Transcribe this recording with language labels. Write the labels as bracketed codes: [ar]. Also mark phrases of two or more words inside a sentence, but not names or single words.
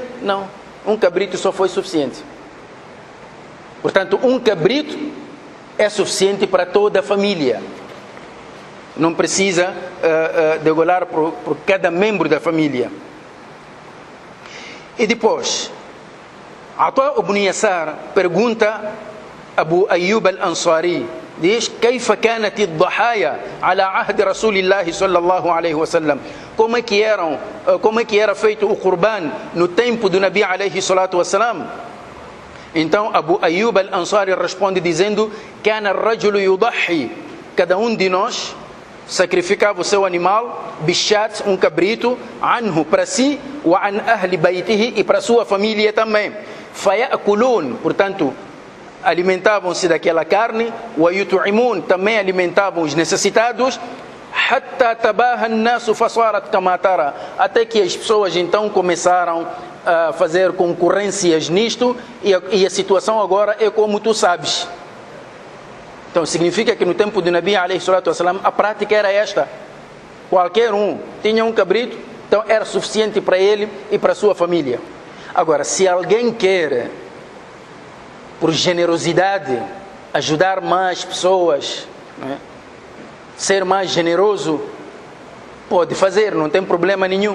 [pt] Não, um cabrito só foi suficiente. Portanto, um cabrito é suficiente para toda a família. Não precisa degolar por cada membro da família. E depois, Ata ibn Yasar pergunta a Abu Ayyub al-Ansari, diz: [ar] كيف كانت الضحايا على عهد رسول الله صلى الله عليه وسلم, [pt] como é que era feito o Qurban no tempo do Nabi [ar] عليه الصلاة والسلام? [pt] Então Abu Ayyub al-Ansari responde dizendo: [ar] كان الرجل يضحي, [pt] cada um de nós sacrificava o seu animal, bishat, um cabrito, anhu, para si, [ar] وعن أهل بيته, [pt] e para sua família também. Fayakulun, portanto, alimentavam-se daquela carne, [ar] ويطعمون, [pt] também alimentavam os necessitados, [ar] حتى تباهى الناس فصارت كما ترى, [pt] até que as pessoas então começaram a fazer concorrências nisto, e a situação agora é como tu sabes. Então significa que no tempo do Nabi [ar] عليه الصلاة والسلام, [pt] a prática era esta: qualquer um tinha um cabrito, então era suficiente para ele e para a sua família. Agora, se alguém quer por generosidade, ajudar mais pessoas, né? Ser mais generoso, pode fazer, não tem problema nenhum.